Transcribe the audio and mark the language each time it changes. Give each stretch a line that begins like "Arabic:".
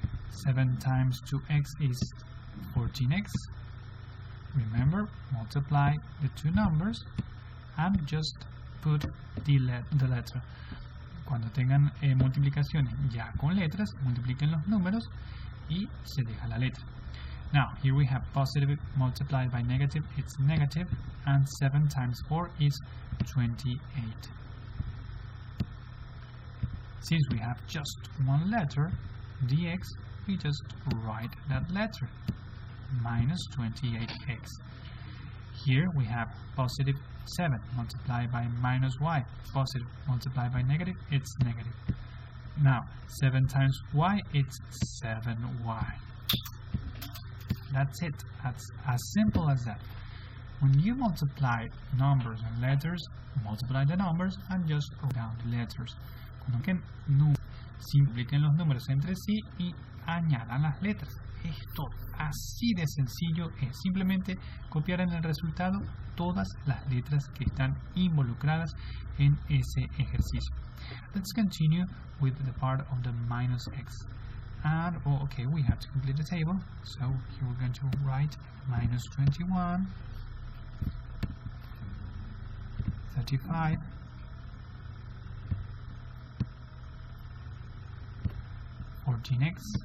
English: 7 times 2x is 14x. Remember, multiply the two numbers and just put the letter.
Spanish: Cuando tengan multiplicaciones ya con letras, multipliquen los números y se deja la letra.
English: Now, here we have positive multiplied by negative, it's negative, and 7 times 4 is 28. Since we have just one letter, dx, we just write that letter, minus 28x. Here we have positive 7 multiplied by minus y, positive multiplied by negative, it's negative. Now, 7 times y, it's 7y. That's it. That's as simple as that. When you multiply numbers and letters, multiply the numbers and just write down the letters.
Spanish: Cuando simplifiquen los números entre sí y añadan las letras. Esto así de sencillo es simplemente copiar en el resultado todas las letras que están involucradas en ese ejercicio.
English: Let's continue with the part of the minus x. And, okay, we have to complete the table. So here we're going to write minus 21, 35, 14x,